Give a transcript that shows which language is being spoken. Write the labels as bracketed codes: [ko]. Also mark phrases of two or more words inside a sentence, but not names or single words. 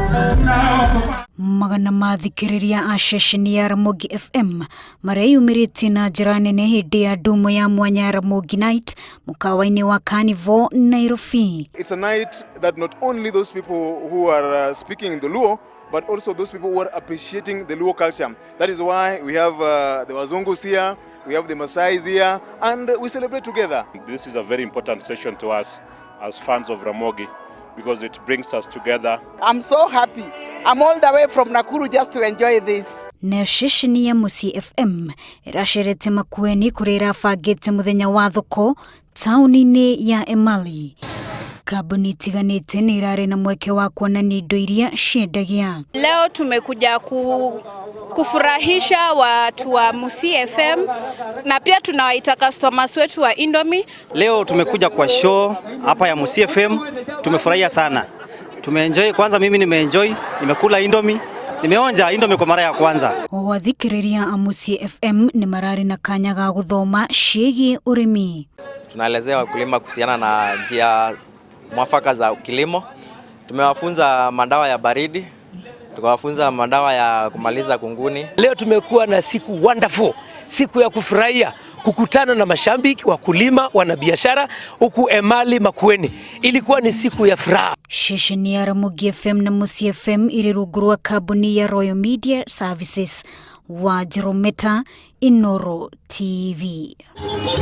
[ki] Magana mathikiriria a ceceni ya Ramogi FM mareyumirite na njira nene hindi ya ndumo ya mwanya ya Ramogi Night mukawa-ini wa Carnival Nairobi. [en] It's a night that not only those people who are speaking the Luo, but also those people who are appreciating the Luo culture. That is why we have the Wazungus here, we have the Maasais here, and we celebrate together. This is a very important session to us as fans of Ramogi, because it brings us together. I'm so happy. I'm all the way from Nakuru just to enjoy this. [ki] Na ceceni ya Musi FM irasherete Makueni kurira fagete muthenya wa thoko tauni-ini ya Emali. Kambuni itiganite ni irare na mweke wa kuonania indo iria ciendagia. [sw] Leo tumekuja kufurahisha watu wa Musi FM na pia tunawaita customers wetu wa Indomie. Leo tumekuja kwa show hapa ya Musi FM, tumefurahia sana. Tumeenjoy, kwanza mimi nimeenjoy, nimekula Indomie, nimeonja Indomie kwa mara ya kwanza. [ki] Wathikiriria a Musi FM ni marari na kanya ga guthoma ciĩgiĩ urimi. [sw] Tunaelezea wakulima kuhusiana na njia mwafaka za kilimo. Tumewafunza madawa ya baridi, tukawafunza madawa ya kumaliza kunguni. Leo tumekuwa na siku wonderful, siku ya kufurahia, kukutana na mashambiki, wakulima, wanabiashara huku Emali Makueni. Ilikuwa ni siku ya furaha. [ki] Ceceni ya Ramogi FM na Musi FM irirugurwa kambuni ya Royal Media Services wa Jerometa Inoro TV.